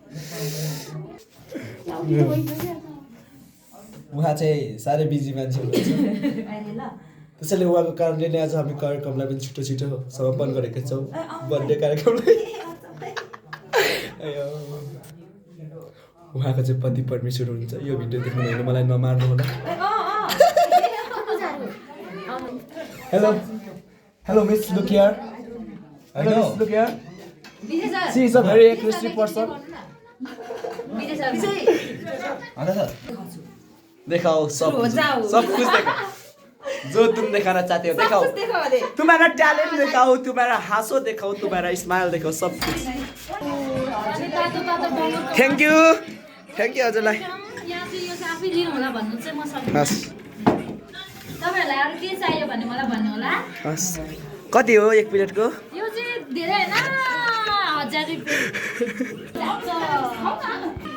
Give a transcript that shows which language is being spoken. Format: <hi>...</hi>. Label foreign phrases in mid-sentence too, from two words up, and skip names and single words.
<ne>उहाँ चाहिँ साह्रै बिजी मान्छे हुनुहुन्छ त्यसैले उहाँको कारणले नै आज हामी कार्यक्रमलाई पनि छिटो छिटो समापन गरेका छौँ बर्थडे कार्यक्रमलाई उहाँको चाहिँ पति परमेश्वर हुनुहुन्छ यो भिडियो देख्नु भने मलाई नमार्नु होला</ne> <en>hello hello miss look here hello miss look here she is a very expressive person</en> <hi>देखाओ सब कुछ देखाओ जो तुम दिखाना चाहते हो दिखाओ तुम्हारा टैलेंट दिखाओ तुम्हारा हासो दिखाओ तुम्हारा स्माइल दिखाओ सब कुछ</hi> <en>thank you</en> <hi>हजुरलाई</hi> <ne>यहाँ चाहिँ यो चाहिँ आफै लिनु होला भन्नु चाहिँ म सक्दिनँ हस् तपाईहरुलाई अरु के चाहियो भन्ने मलाई भन्नु होला हस् कति हो एक प्लेटको यो चाहिँ धेरै हैन 1000 रुपैयाँ</ne>